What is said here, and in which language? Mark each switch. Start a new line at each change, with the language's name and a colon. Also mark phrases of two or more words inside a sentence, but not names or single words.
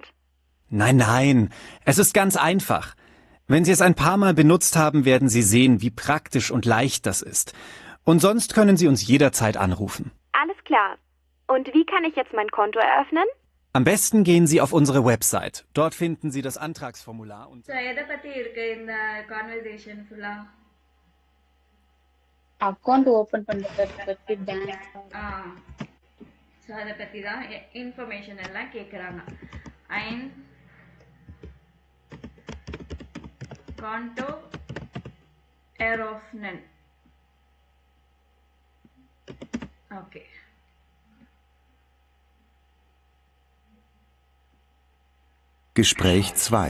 German: Nein, nein, es ist ganz einfach. Wenn Sie es ein paar Mal benutzt haben, werden Sie sehen, wie praktisch und leicht das ist. Und sonst können Sie uns jederzeit anrufen. Alles klar. Und wie kann ich jetzt mein Konto eröffnen? Am besten gehen Sie auf unsere Website. Dort finden Sie das Antragsformular und...
English: So,
Tamil: எதை பற்றி இருக்கு இந்த கான்வர்சேஷன் ஃபுல்லாக?
English: account open
Tamil: பண்றத பத்தி பேங்க். ஸோ அதை பற்றி தான் இன்ஃபர்மேஷன் எல்லாம் கேட்குறாங்க.
German: ein Konto eröffnen.
English: Okay.
German: Gespräch 2.